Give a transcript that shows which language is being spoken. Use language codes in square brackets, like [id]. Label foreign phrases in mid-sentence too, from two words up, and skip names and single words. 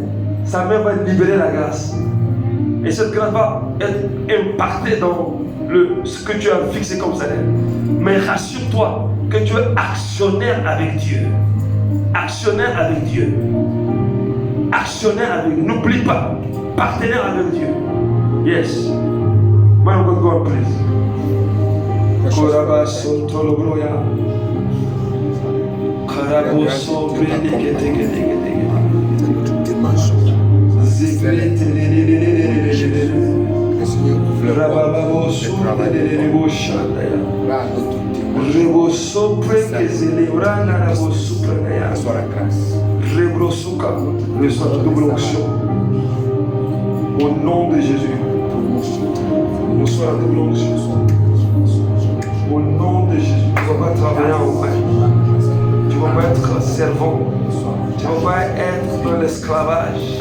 [fr] Sa main va libérer la grâce. Et cette grâce va être impactée dans ce que tu as fixé comme salaire. Mais rassure-toi que tu es actionnaire avec Dieu. Actionnaire avec Dieu. Actionnaire avec Dieu. N'oublie pas. Partenaire avec Dieu. [en] Yes. Man of God, please. Korabaso tolobroya. Karaboso prediketeketeketeke. Rabababoso prediketeketeketeke. Reboso prekezelebra raboso prenaya. Rebrosuka. [fr] Reçois toute double onction. Au nom de Jésus. Reçois la double onction. Au nom de Jésus. Tu ne vas pas travailler en vain. Tu ne vas pas être servant. Tu ne vas pas être dans l'esclavage.